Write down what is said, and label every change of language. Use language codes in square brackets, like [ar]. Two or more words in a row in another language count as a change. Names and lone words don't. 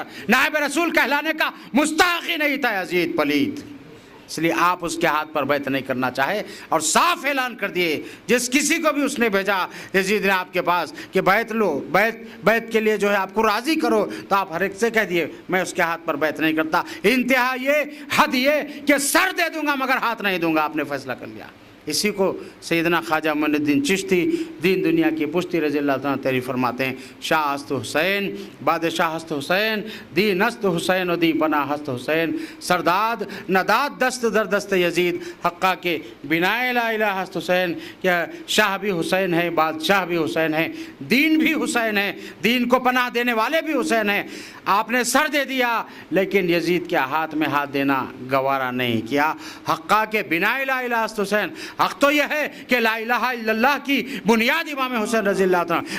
[ur] نائب رسول کہلانے کا مستحق ہی نہیں تھا یزید پلید، اس لیے آپ اس کے ہاتھ پر بیعت نہیں کرنا چاہے، اور صاف اعلان کر دیے جس کسی کو بھی اس نے بھیجا یزید نے آپ کے پاس کہ بیعت لو، بیعت کے لیے جو ہے آپ کو راضی کرو، تو آپ ہر ایک سے کہہ دیے میں اس کے ہاتھ پر بیعت نہیں کرتا۔ انتہا یہ، حد یہ کہ سر دے دوں گا مگر ہاتھ نہیں دوں گا، آپ نے فیصلہ کر لیا۔ اسی کو سیدنا خواجہ معین الدین چشتی دین دنیا کی پشتی رضی اللہ تعالیٰ تعریف فرماتے ہیں، [fa] شاہ است حسین بادشاہ است حسین، دین است حسین و دی پناہ است حسین، سرداد نداد دست در دست یزید، حقہ کے بنائے لا الہ است حسین۔ [ur] کہ شاہ بھی حسین ہے، بادشاہ بھی حسین ہے، دین بھی حسین ہے، دین کو پناہ دینے والے بھی حسین ہیں۔ آپ نے سر دے دیا لیکن یزید کے ہاتھ میں ہاتھ دینا گوارا نہیں کیا۔ [fa] حقہ کے بنائے لا الہ است حسین، [ur] حق تو یہ ہے کہ [ar] لا الہ الا اللہ [ur] کی بنیاد امام حسین رضی اللہ عنہ۔